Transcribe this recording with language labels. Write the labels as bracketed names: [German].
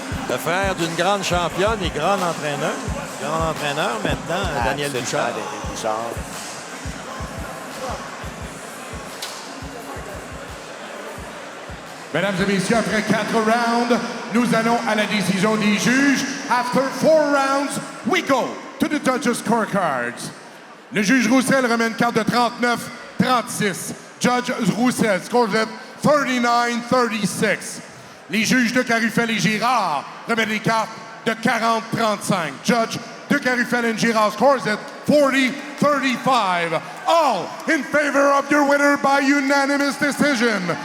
[French] Le frère d'une grande championne et grand entraîneur. Grand entraîneur maintenant, Daniel Bouchard. Daniel Bouchard. Mesdames et messieurs, après 4 rounds, nous allons à la décision des juges. [English] After 4 rounds, we go to the judges' scorecards. [French] Le juge Roussel remet une carte de 39-36. [English] Judge Roussel scores it 39-36. [French] Les juges de Carufel et Girard remettent des cartes de 40-35. [English] Judge de Carufel and Girard scores it 40-35. All in favor of your winner by unanimous decision.